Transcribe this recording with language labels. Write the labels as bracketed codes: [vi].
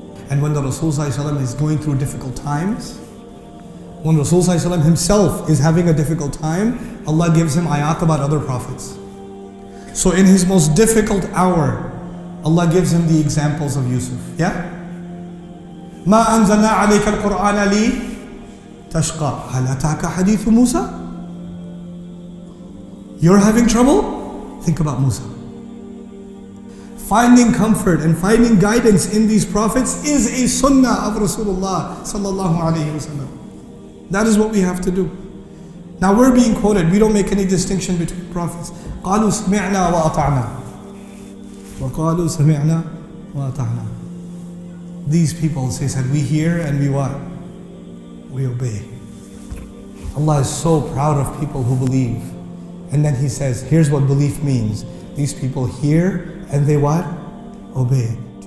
[en] And when the Rasul ﷺ is going through difficult times, when Rasul ﷺ himself is having a difficult time, Allah gives him ayat about other prophets. So in his most difficult hour, Allah gives him the examples of Yusuf. Yeah? [ar] ما أنزلنا عليك القرآن لي تشقى هل أتاك حديث موسى. [en] You're having trouble? Think about Musa. Finding comfort and finding guidance in these prophets is a sunnah of Rasulullah sallallahu alayhi wasallam. That is what we have to do. Now we're being quoted. We don't make any distinction between prophets. [ar] قالوا سمعنا وأطعنا وقالوا سمعنا وأطعنا. [en] These people, they said, we hear and we what? We obey. Allah is so proud of people who believe. And then He says, here's what belief means. These people hear and they what? Obey.